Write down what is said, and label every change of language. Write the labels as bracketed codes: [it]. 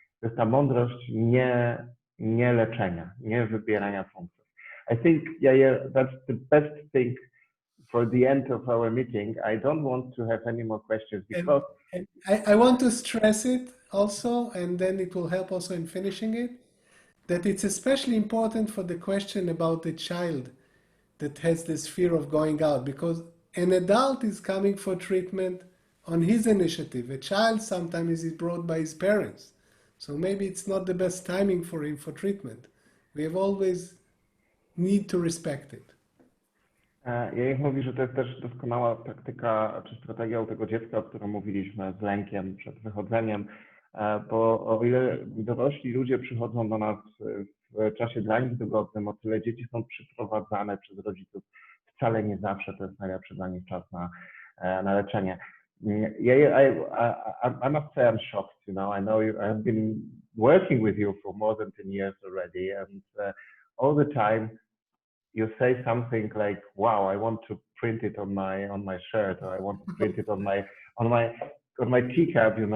[pl] To jest ta mądrość nie leczenia, nie wybierania punktów. [en] I think, Yair, that's the best thing for the end of our meeting. I don't want to have any more questions because... And I want to stress it also, and then it will help also in finishing it, that it's especially important for the question about the child that has this fear of going out, because an adult is coming for treatment on his initiative. A child sometimes is brought by his parents. So maybe it's not the best timing for him for treatment. We have always need to respect it. [pl] Yair mówi, że to jest też doskonała praktyka czy strategia u tego dziecka, o którym mówiliśmy, z lękiem przed wychodzeniem, bo o ile dorośli ludzie przychodzą do nas w czasie dla nich dogodnym, o tyle dzieci są przyprowadzane przez rodziców. Wcale nie zawsze to jest najlepszy dla nich czas na leczenie. [en] I must say I'm shocked, I know I've been working with you for more than 10 years already, and all the time you say something like, "Wow, I want to print it on my shirt, or I want to print it on my teacup,"